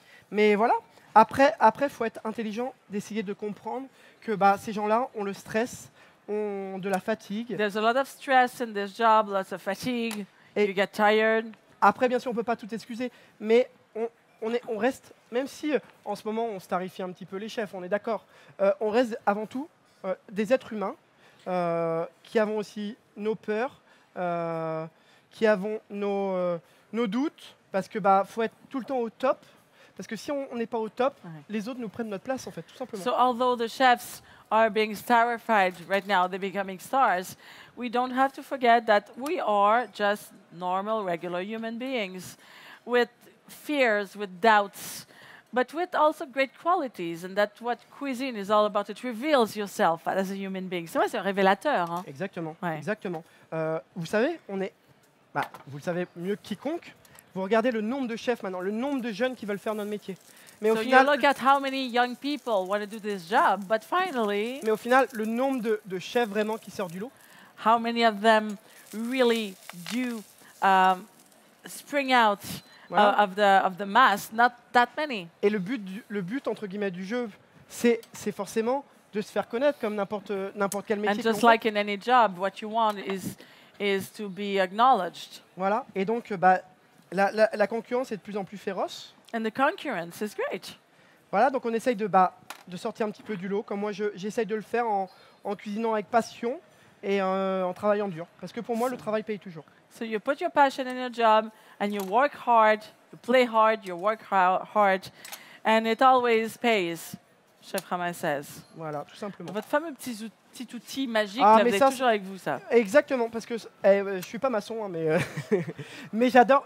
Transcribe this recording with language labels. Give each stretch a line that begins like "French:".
French: Mais voilà. Après, faut être intelligent, d'essayer de comprendre que bah, ces gens-là ont le stress, ont de la fatigue.
English: There's a lot of stress in this job, lots of fatigue.
French: Et-
English: You get tired.
French: Après, bien sûr, on ne peut pas tout excuser, mais on reste, même si en ce moment on starifie un petit peu les chefs, on est d'accord, on reste avant tout des êtres humains qui avons aussi nos peurs, qui avons nos doutes, parce que bah, faut être tout le temps au top. Parce que si on n'est pas au top, les autres nous prennent notre place, en fait, tout simplement.
English: So although the chefs are being starified right now, they're becoming stars, we don't have to forget that we are just normal, regular human beings with fears, with doubts, but with also great qualities. And that's what cuisine is all about. It reveals yourself as a human being.
French: C'est vrai, c'est un révélateur. Hein? Exactement, Ouais. exactement. Vous savez, vous le savez mieux que quiconque, vous regardez le nombre de chefs maintenant, le nombre de jeunes qui veulent faire notre métier. Mais au
English: So you
French: final,
English: look at how many young people want to do this job, but finally,
French: le nombre de chefs vraiment qui sortent du lot,
English: how many of them really do spring out
French: voilà.
English: of the mass? Not that many.
French: Et le but entre guillemets du jeu, c'est forcément de se faire connaître comme n'importe quel métier.
English: And
French: que l'on
English: just
French: fait.
English: like in any job, what you want is to be acknowledged.
French: Voilà. Et donc, bah, la concurrence est de plus en plus féroce.
English: And the concurrence is great.
French: Voilà. Donc, on essaye de sortir un petit peu du lot, comme moi, j'essaye de le faire en cuisinant avec passion et en travaillant dur. Parce que pour moi, le travail paye toujours.
English: So you put your passion in your job, and you work hard, you play hard, you work hard, and it always pays, Chef Romain says.
French: Voilà, tout simplement. Votre fameux petit outil magique, Ah, là, mais vous ça, êtes toujours avec vous, ça. Exactement, parce que je suis pas maçon, hein, mais mais j'adore.